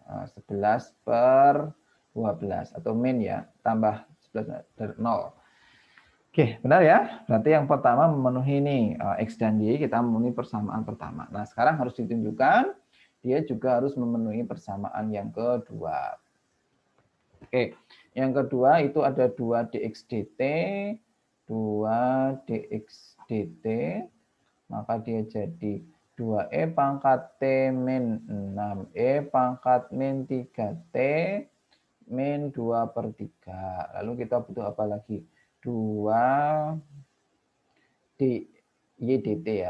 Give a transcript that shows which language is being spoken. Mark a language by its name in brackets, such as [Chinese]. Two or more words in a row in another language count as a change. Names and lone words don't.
[Indonesian] 11/12 atau min ya, tambah 11 dari 0. Oke, benar ya. Berarti yang pertama memenuhi ini X dan Y, kita memenuhi persamaan pertama. Nah, sekarang harus ditunjukkan dia juga harus memenuhi persamaan yang kedua. Oke, yang kedua itu ada 2 dx dt, 2 dx dt maka dia jadi 2E pangkat T min 6E pangkat min 3T min 2/3. Lalu kita butuh apa lagi? 2 dy dt ya.